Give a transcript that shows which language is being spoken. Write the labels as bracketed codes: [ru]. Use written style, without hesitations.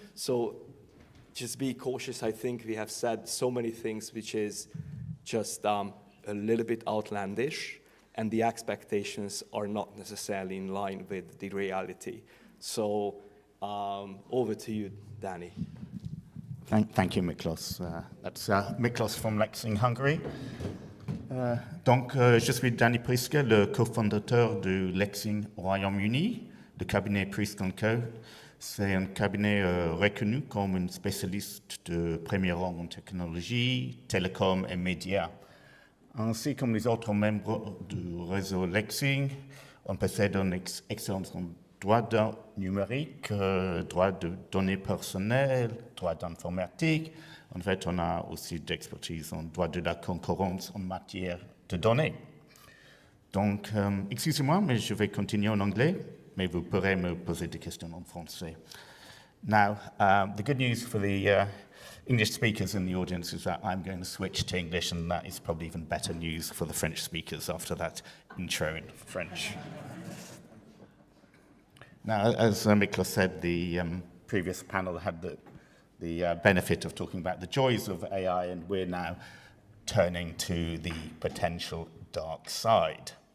[en] So just be cautious. I think we have said so many things which is just a little bit outlandish, and the expectations are not necessarily in line with the reality. So over to you, Danny. Thank you, Miklos. That's Miklos from Lexing, Hungary. [fr] Donc, je suis Danny Priske, le cofondateur de Lexing au Royaume-Uni, le cabinet Priske & Co. C'est un cabinet reconnu comme un spécialiste de premier rang en technologie, télécom et médias. Ainsi comme les autres membres du réseau Lexing, on possède une excellence en droit numérique, droit de données personnelles, droit d'informatique. En fait, on a aussi d'expertise en droit de la concurrence en matière de données. Donc, excusez-moi, mais je vais continuer en anglais, mais vous pourrez me poser des questions en français. [en] Now, the good news for the English speakers in the audience is that I'm going to switch to English, and that is probably even better news for the French speakers after that intro in French. Now, as Miklos said, the previous panel had the benefit of talking about the joys of AI, and we're now turning to the potential dark side.